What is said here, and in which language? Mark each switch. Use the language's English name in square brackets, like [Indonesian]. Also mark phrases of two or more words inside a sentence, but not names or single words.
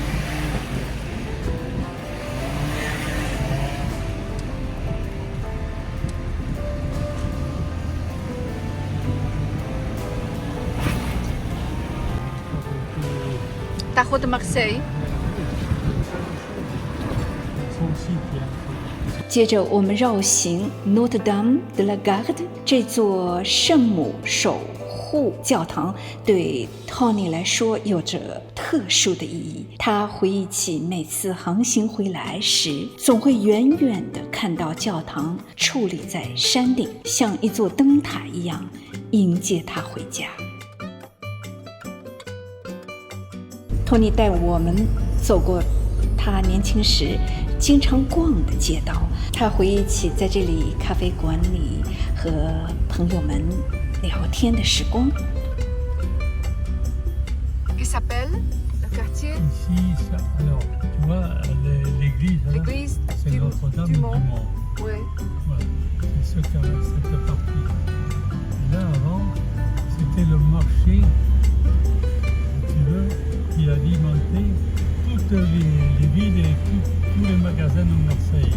[French] Tajo de Marseille. Son site, il y a un truc. [Chinese] 接着我们绕行 Notre Dame de la Garde 这座圣母守护教堂，对 Tony 来说有着特殊的意义。他回忆起每次航行回来时，总会远远地看到教堂矗立在山顶，像一座灯塔一样迎接他回家。Tony 带我们走过他年轻时经常逛的街道，他回忆起在这里咖啡馆里和朋友们聊天的时光。 [French] Qui s'appelle le quartier? Ici, ça, alors, tu vois, l'église, là, L'église c'est du Notre-Dame du Mont. Mont. Oui. Voilà, c'est cette partie. Et là, avant, c'était le marché, si tu veux, qui alimentait toutes les villes et tous les magasins de Marseille.